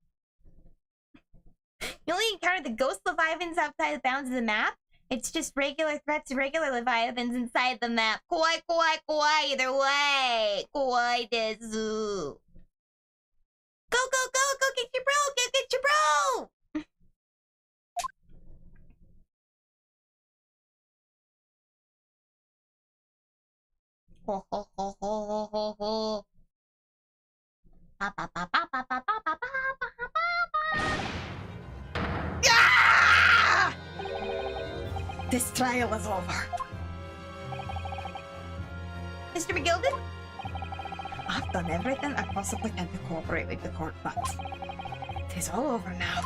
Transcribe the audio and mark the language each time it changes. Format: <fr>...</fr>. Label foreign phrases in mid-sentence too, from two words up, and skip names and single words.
<en>You only encounter the ghost Leviathans outside the bounds of the map. It's just regular threats to regular Leviathans inside the map. Kawaii, either way.</en> <ja>Kawaii desu.</ja> <en>Go, get your bro, get your bro! Ho, ho, ho, ho, ho, ho. Ba, ba, ba, ba, ba, ba, ba, ba, ba, ba. Ah! This trial is over. Mr. McGilden? I've done everything I possibly can to cooperate with the court, but it is all over now.</en>